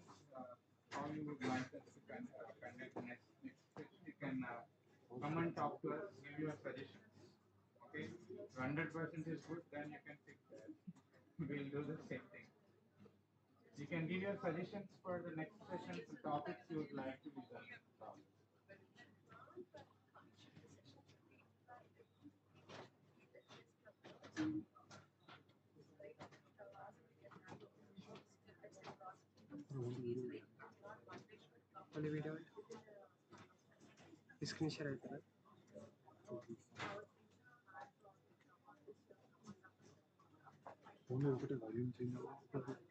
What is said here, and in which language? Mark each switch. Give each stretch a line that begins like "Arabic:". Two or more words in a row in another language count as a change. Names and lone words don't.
English: How you would like us to conduct the next session? You can come and talk to us, give your suggestions. Okay, 100% is good, then you can pick that. We'll do the same thing. You can give your suggestions for the next session, the topics you would like to listen.
Kannada: ಒಂದು ವಿಡಿಯೋ ಸ್ಕ್ರೀನ್ ಶೇರ್ ಆಯ್ತಲ್ಲ
Telugu: ಫೋನ್ ఒకటే వాల్యూమ్ చేంజ్ అవుతుంది